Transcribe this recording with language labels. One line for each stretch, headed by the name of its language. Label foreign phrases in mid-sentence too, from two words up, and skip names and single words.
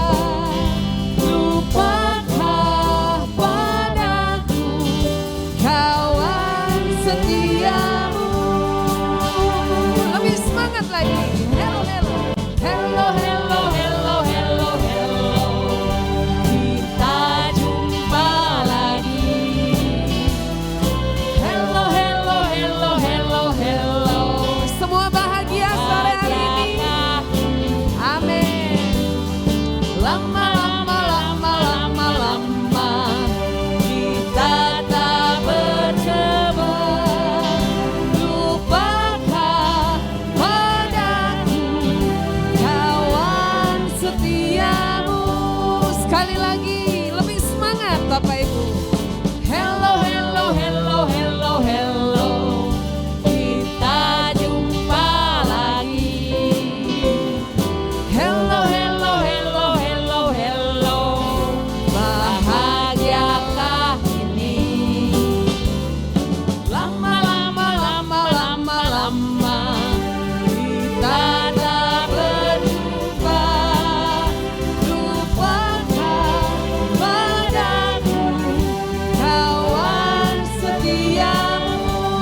Indonesian: Lupakah padaku kawan setiamu. Lebih semangat lagi.
English: Hello, hello, hello, hello, hello, hello, hello.
Indonesian: Kita jumpa lagi.
English: Hello, hello, hello, hello, hello.
Indonesian: Semua bahagia sore hari ini. Amin. Lama, lama, lama, lama, lama kita tak bertemu. Lupakah padaku kawan setiamu. Sekali lagi, lebih semangat Bapak Ibu.
English: Hello, hello, hello, hello, hello.
Indonesian: Kita jumpa lagi.
English: Hello, hello, hello, hello, hello.
Indonesian: Bahagiakah ini? Lama, lama, lama, lama, lama kita tak berjumpa. Lupakah padaku kawan setiamu.